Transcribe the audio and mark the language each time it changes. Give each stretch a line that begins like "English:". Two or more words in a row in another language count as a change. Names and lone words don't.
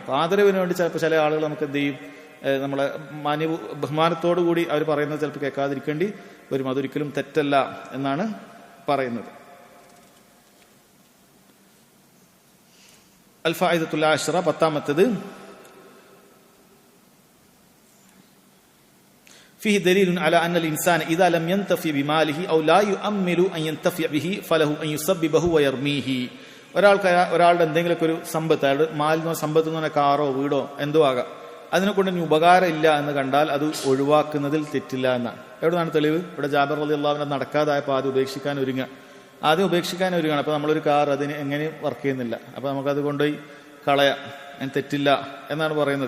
Malayalam: ആദരവിന് വേണ്ടി ചിലപ്പോൾ ചില ആളുകൾ നമുക്ക് എന്ത് ചെയ്യും, നമ്മളെ ബഹുമാനത്തോടു കൂടി അവർ പറയുന്നത് ചിലപ്പോൾ കേൾക്കാതിരിക്കേണ്ടി വരും. അതൊരിക്കലും തെറ്റല്ല എന്നാണ് പറയുന്നത്.
Arabic: الفائدة العاشرة, 10ാമത്തേത് فيه دليل على أن الإنسان إذا لم ينتفع بماله أو لا يؤمل أن ينتفع به فله أن يسببه ويرميه.
Malayalam: ഒരാളുടെ എന്തെങ്കിലുമൊക്കെ ഒരു സമ്പത്ത്, അയാളുടെ മാലിന്യ സമ്പത്ത് എന്ന് പറഞ്ഞാൽ കാറോ വീടോ എന്തോ ആകാം, അതിനെ കൊണ്ട് ഇനി ഉപകാരം ഇല്ല എന്ന് കണ്ടാൽ അത് ഒഴിവാക്കുന്നതിൽ തെറ്റില്ല എന്നാണ്. എവിടെയാണ് തെളിവ്? ഇവിടെ ജാബിർ
Arabic: رضي الله عنه
Malayalam: നടക്കാതായപ്പോൾ ആദ്യം ഉപേക്ഷിക്കാൻ ഒരുങ്ങുകയാണ്. അപ്പോൾ നമ്മളൊരു കാർ അതിന് എങ്ങനെയും വർക്ക് ചെയ്യുന്നില്ല, അപ്പോൾ നമുക്കത് കൊണ്ടുപോയി കളയാം, അതിന് തെറ്റില്ല എന്നാണ് പറയുന്നത്.